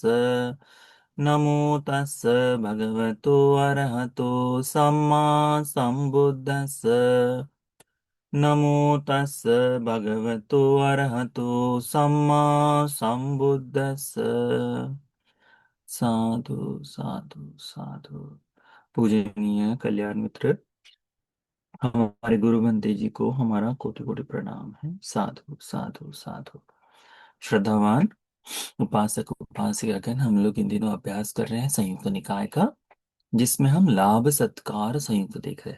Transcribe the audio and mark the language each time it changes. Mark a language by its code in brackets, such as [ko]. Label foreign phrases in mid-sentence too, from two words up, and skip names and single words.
[pi] नमो तस् भगवतो अरहतो सम्मा सम्बुद्धस्स। नमो तस् भगवतो अरहतो सम्मा सम्बुद्धस्स। साधु साधु साधु। [hi] पूजनीय कल्याण मित्र, हमारे गुरु बंदे जी को हमारा कोटि कोटि प्रणाम है। [pi] साधु साधु साधु। [hi] श्रद्धावान उपासक उपासिकागण, हम लोग इन दिनों अभ्यास कर रहे हैं संयुक्त निकाय का, जिसमें हम लाभ सत्कार संयुक्त देख रहे हैं।